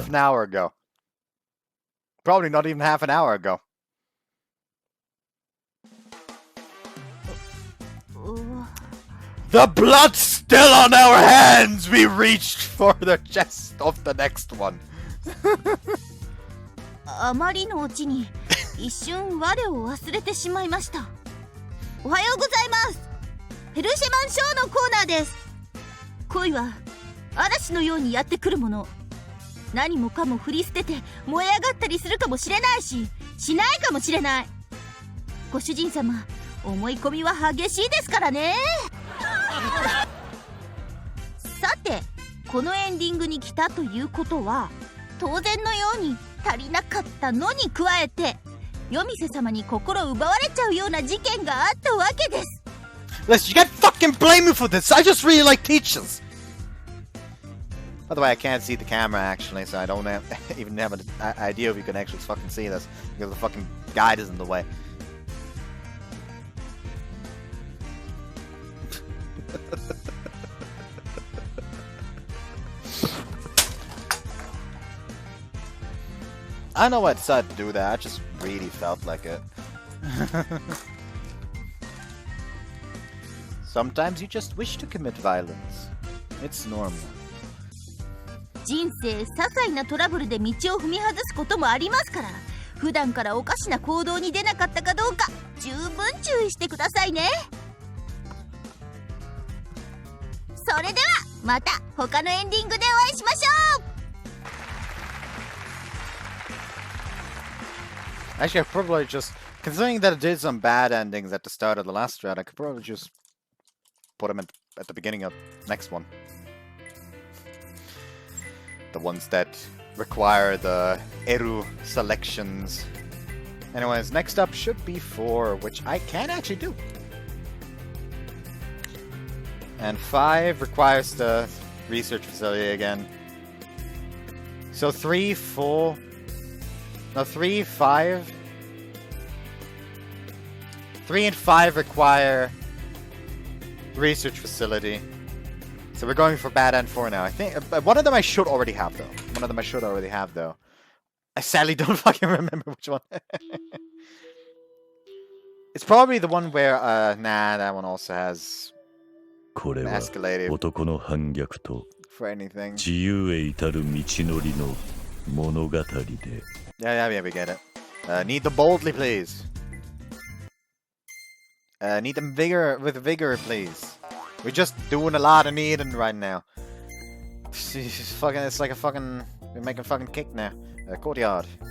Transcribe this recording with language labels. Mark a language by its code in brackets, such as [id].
[en] half an hour ago. Probably not even half an hour ago. The blood's still on our hands! We reached for the chest of the next one. [ja] あまりのオチに一瞬我を忘れてしまいました。おはようございます。ペルシェマンショーのコーナーです。恋は嵐のようにやってくるもの。何もかも振り捨てて燃え上がったりするかもしれないし、しないかもしれない。ご主人様、思い込みは激しいですからね。さて、このエンディングに来たということは、当然のように足りなかったのに加えて、夜店様に心奪われちゃうような事件があったわけです。 [en] Listen, you can't fucking blame me for this. I just really like teachers. By the way, I can't see the camera actually, so I don't even have an idea if you can actually fucking see this because the fucking guide is in the way. I know why I decided to do that. I just really felt like it. Sometimes you just wish to commit violence. It's normal. [ja] 人生些細なトラブルで道を踏み外すこともありますから、普段からおかしな行動に出なかったかどうか十分注意してくださいね。それではまた他のエンディングでお会いしましょう。 [en] Actually, I probably just, considering that it did some bad endings at the start of the last round, I could probably just put them at the beginning of the next one. The ones that require the Eru selections. Anyways, next up should be 4, which I can actually do. And 5 requires the research facility again. So 3, 4... No, 3, 5... 3 and 5 require research facility. So we're going for bad end 4 now. I think one of them I should already have though. I sadly don't fucking remember which one. It's probably the one where nah, that one also has [ja] これは [en] escalated [ja] 男の反逆と [en] for anything. [ja] 自由へ至る道のりの物語で [en] Yeah, we get it. Need them boldly, please. Need them with vigor, please. We're just doing a lot of needing right now. It's like a fucking... We're making fucking cake now. Courtyard.